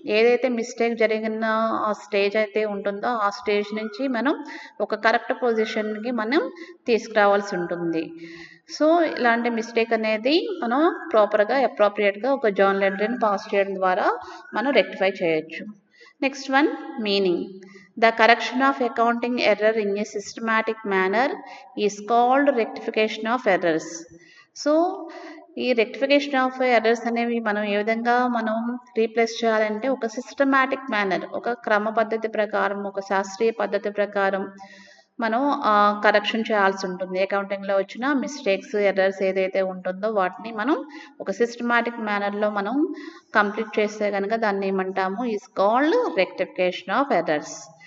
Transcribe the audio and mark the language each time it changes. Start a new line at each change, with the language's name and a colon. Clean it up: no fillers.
Telugu: ఏదైతే మిస్టేక్ జరిగిన ఆ స్టేజ్ అయితే ఉంటుందో ఆ స్టేజ్ నుంచి మనం ఒక కరెక్ట్ పొజిషన్కి మనం తీసుకురావాల్సి ఉంటుంది. సో ఇలాంటి మిస్టేక్ అనేది మనం ప్రాపర్గా అప్రోప్రియేట్గా ఒక జర్నల్ ఎంట్రీని పాస్ చేయడం ద్వారా మనం రెక్టిఫై చేయొచ్చు.
English: Next one, meaning. The correction of accounting error in a systematic manner is called rectification of errors.
Telugu: So ఈ రెక్టిఫికేషన్ ఆఫ్ ఎర్రర్స్ అనేవి మనం ఏ విధంగా మనం రీప్లేస్ చేయాలంటే ఒక సిస్టమాటిక్ మేనర్, ఒక క్రమ పద్ధతి ప్రకారం, ఒక శాస్త్రీయ పద్ధతి ప్రకారం మనం కరెక్షన్ చేయాల్సి ఉంటుంది. అకౌంటింగ్లో వచ్చిన మిస్టేక్స్, ఎర్రర్స్ ఏదైతే ఉంటుందో వాటిని మనం ఒక సిస్టమాటిక్ మేనర్లో మనం కంప్లీట్ చేస్తే కనుక దాన్ని ఏమంటాము
English: Is called rectification of errors.